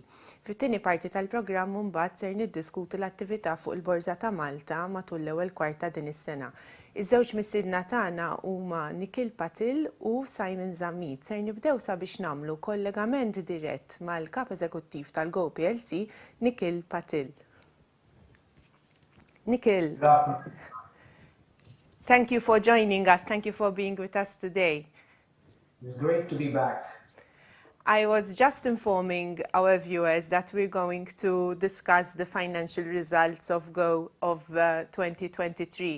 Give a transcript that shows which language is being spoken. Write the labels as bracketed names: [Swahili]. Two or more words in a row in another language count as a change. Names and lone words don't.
[Maltese] Fit-tieni parti tal-programm mbagħad ser niddiskutu l-attività fuq il-Borża ta' Malta matul l-ewwel kwarta din is-sena. Iż-żewġ mistiedna tagħna huma Nikhil Patil u Simon Zammit. Ser nibdew sabiex nagħmlu kollegament dirett mal-kap eżekuttiv tal-GO PLC, Nikhil Patil. [English] Nikhil, thank you for joining us. Thank you for being with us today. It's great to be back. I was just informing our viewers that we're going to discuss the financial results of GO of 2023.